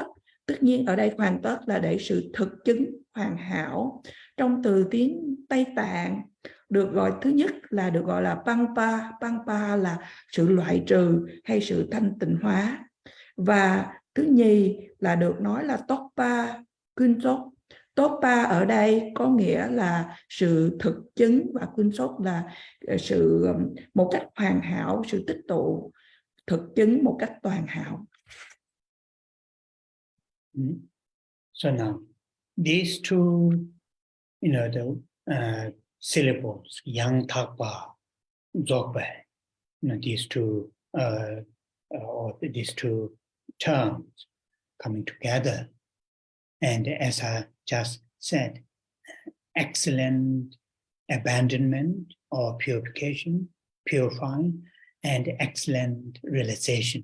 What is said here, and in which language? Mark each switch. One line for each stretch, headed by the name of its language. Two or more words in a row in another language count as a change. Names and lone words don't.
Vietnamese: Tất nhiên ở đây hoàn tất là để sự thực chứng hoàn hảo. Trong từ tiếng Tây Tạng được gọi, thứ nhất là được gọi là pangpa. Pangpa là sự loại trừ hay sự thanh tịnh hóa. Và thứ nhì là được nói là tokpa, kunsok. Tokpa ở đây có nghĩa là sự thực chứng và kunsok là sự một cách hoàn hảo, sự tích tụ, thực chứng một cách toàn hảo.
English: So now, these two, the syllables, yang thakpa, dzogpa, these two, or these two terms coming together, and as I just said, excellent abandonment or purification, purifying, and excellent realization.